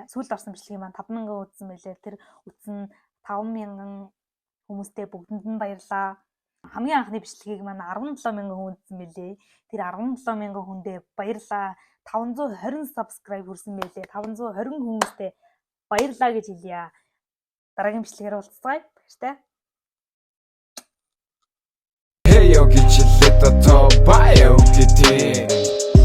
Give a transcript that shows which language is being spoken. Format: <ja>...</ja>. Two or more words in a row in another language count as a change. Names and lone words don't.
<mn>Сүүлд орсон бичлэгийг маань 5000 үзсэн байлээ. Тэр үзсэн 5000 хүмүүстэй бүгдэнд нь баярлалаа. Хамгийн анхны бичлэгийг маань 17000 хүн үзсэн байлээ. Тэр 17000 хүндээ баярлалаа. 520 subscribe хүрсэн байлээ. 520 хүмүүстэй баярлалаа гэж хэлье. Дараагийн бичлэгээр уулзцгаая. Баяртай.</mn> <en>Hey yo, get your little toe, bye, okay,</en>